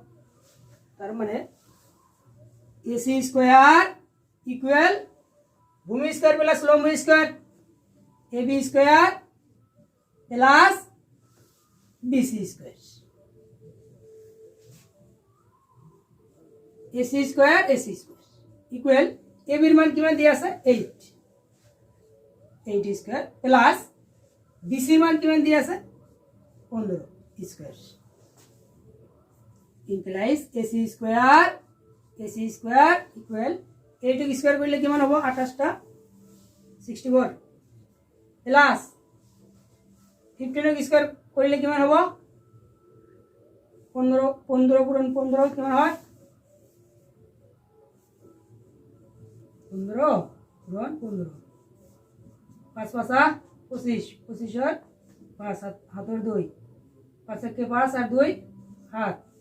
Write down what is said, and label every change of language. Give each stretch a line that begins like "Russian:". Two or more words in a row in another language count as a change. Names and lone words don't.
Bangla: তার মানে
English: AC square equal ভূমি square plus লম্ব square AB square plus BC square AC square equal
Bangla: এবির মান কিমান দিয়া আছে 8
English: square plus BC
Bangla: মান কিমান দিয়া আছে 15
English: square implies AC square equal 8 square
Bangla: করলে কিমান হবে 28 টা 64 প্লাস 15 স্কয়ার করলে কিমান হবে 15 গুণন 15 কিমান হয় 15 গুণন 15 5 5 25 25 আর 5 হাতের 2 5 একে 5 আর 2 হাত